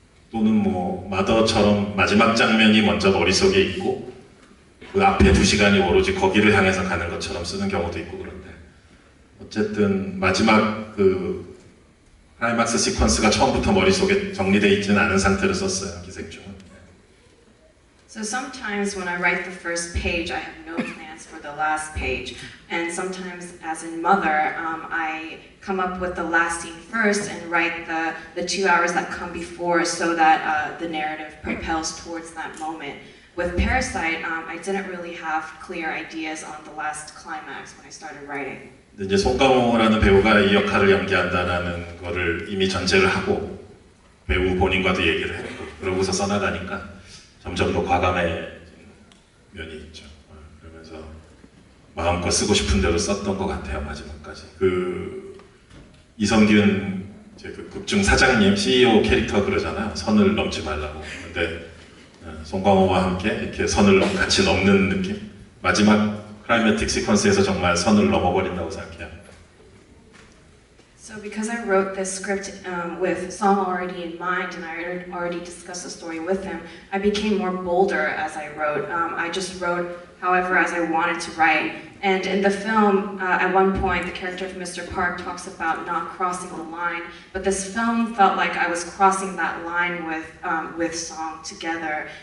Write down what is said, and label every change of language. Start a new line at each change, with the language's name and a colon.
Korean: 또는 마더처럼 마지막 장면이 먼저 머릿속에 있고 그 앞에 2시간이 오로지 거기를 향해서 가는 것처럼 쓰는 경우도 있고 그런데 어쨌든 마지막 클라이막스 시퀀스가 처음부터 머릿속에 정리되어 있지는 않은 상태로 썼어요, 기생충은.
English: So sometimes when I write the first page, I have no plans for the last page. And sometimes, as in Mother, I come up with the last scene first and write the 2 hours that come before so that the narrative propels towards that moment. With Parasite, I didn't really have clear ideas on the last climax when I started writing.
Korean: 이제 송강호라는 배우가 이 역할을 연기한다는 거를 이미 전제를 하고 배우 본인과도 얘기를 했고 그러고서 써나가니까 점점 더 과감해진 면이 있죠. 그러면서 마음껏 쓰고 싶은 대로 썼던 것 같아요, 마지막까지. 이성균 극중 사장님, CEO 캐릭터 그러잖아요. 선을 넘지 말라고. 근데 송강호와 함께 이렇게 선을 같이 넘는 느낌? 마지막 클라이매틱 시퀀스에서 정말 선을 넘어버린다고 생각해요.
English: So because I wrote this script with Song already in mind and I already discussed the story with him, I became more bolder as I wrote. I just wrote however as I wanted to write. And in the film, at one point, the character of Mr. Park talks about not crossing the line, but this film felt like I was crossing that line with Song together.